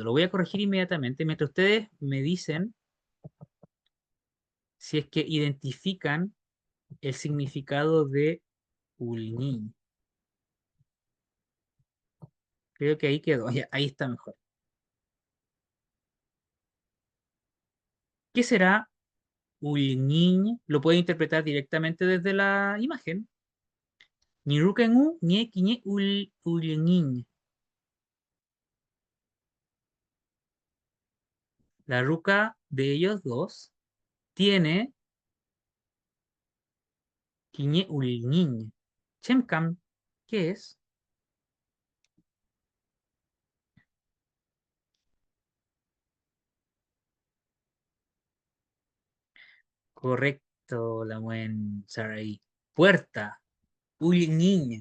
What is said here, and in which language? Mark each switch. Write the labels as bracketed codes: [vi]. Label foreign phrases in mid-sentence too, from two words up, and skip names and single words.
[es] Lo voy a corregir inmediatamente mientras ustedes me dicen si es que identifican el significado de Ulni. Creo que ahí quedó. Ya, ahí está mejor. ¿Qué será Ulni? Lo puede interpretar directamente desde la imagen. [arn] Nirukenu nie kiñe Ulniñ. [es] La ruca de ellos dos tiene [arn] kiñe Ulniñ. [es] Chemcam, ¿qué es? Correcto, la buen Sarai. Puerta. Ulniñ.